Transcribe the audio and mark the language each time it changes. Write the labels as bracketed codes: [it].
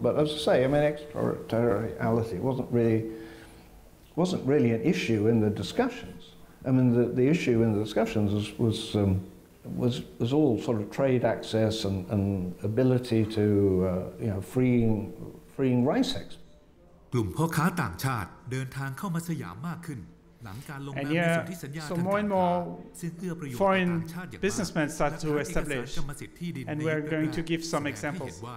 [en] But as I say, extraterritoriality wasn't really an issue in the discussions. I mean, the issue in the discussions was all sort of trade access and ability to, freeing rice exports. [th] กลุ่มพ่อค้าต่างชาติเดินทางเข้ามาสยามมากขึ้น [en] And yeah, so more and more foreign businessmen start to establish, and we are going to give some examples.